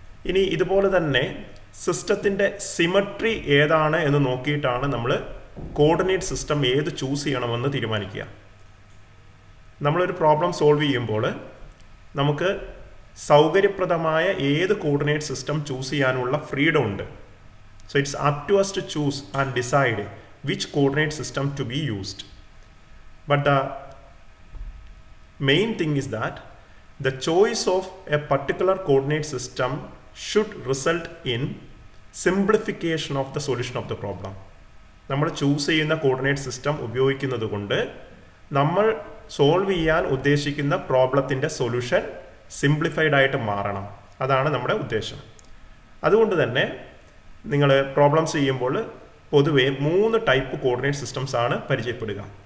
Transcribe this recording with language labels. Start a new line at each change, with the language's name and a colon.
Malayalam: ഇനി ഇതുപോലെ തന്നെ സിസ്റ്റത്തിൻ്റെ സിമട്രി ഏതാണ് എന്ന് നോക്കിയിട്ടാണ് നമ്മൾ കോർഡിനേറ്റ് സിസ്റ്റം ഏത് ചൂസ് ചെയ്യണമെന്ന് തീരുമാനിക്കുക. നമ്മളൊരു പ്രോബ്ലം സോൾവ് ചെയ്യുമ്പോൾ നമുക്ക് സൗകര്യപ്രദമായ ഏത് കോർഡിനേറ്റ് സിസ്റ്റം ചൂസ് ചെയ്യാനുള്ള ഫ്രീഡം ഉണ്ട്.
English: So it's up to us to choose and decide which coordinate system to be used. But the main thing is that the choice of a particular coordinate system should result in simplification of the solution of the problem.
Malayalam: നമ്മൾ choose ചെയ്യുന്ന coordinate system ഉപയോഗിക്കുന്നത് കൊണ്ട് നമ്മൾ solve ചെയ്യാൻ ഉദ്ദേശിക്കുന്ന പ്രോബ്ലത്തിൻ്റെ solution simplified ആയിട്ട് മാറണം. അതാണ് നമ്മുടെ ഉദ്ദേശം. അതുകൊണ്ട് തന്നെ നിങ്ങൾ പ്രോബ്ലംസ് ചെയ്യുമ്പോൾ പൊതുവെ 3 ടൈപ്പ് കോർഡിനേറ്റ് സിസ്റ്റംസ് ആണ് പരിചയപ്പെടുക.